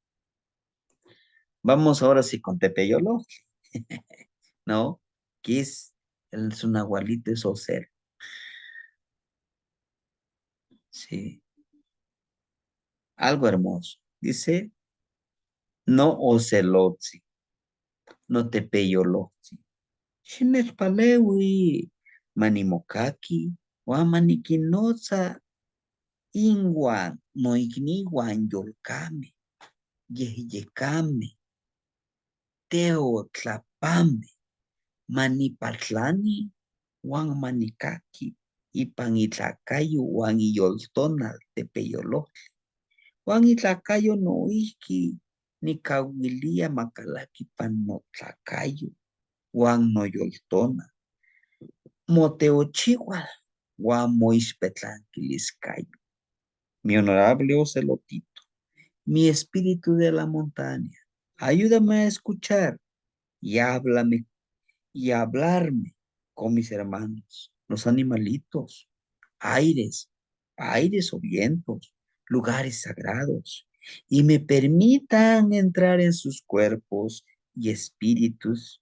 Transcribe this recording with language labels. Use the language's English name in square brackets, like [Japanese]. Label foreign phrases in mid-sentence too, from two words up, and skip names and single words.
[Spanish] Vamos ahora sí con Tepeyolo, ¿no? Que es su nahualito, es ser. Sí, algo hermoso. [Nahuatl languages] Dice, no ocelotzi, no tepeyolotzi. Xinexpalewi, manimokaki, guamaniquinoza, inguan, noigniwan yolcame, yehyecame, teotlapame, manipatlani, wan manicaki, ipan itlacayo wan iyoltonal tepeyolotli. Wan itlacayo noihki nicahuilia macalaki pan notlacayo. Juan Noyoltona, Moteochihual, Juan Moispetlan Quiliscayo, [Spanish] mi honorable Ocelotito, mi espíritu de la montaña, ayúdame a escuchar y háblame y hablarme con mis hermanos, los animalitos, aires, aires o vientos, lugares sagrados, y me permitan entrar en sus cuerpos y espíritus.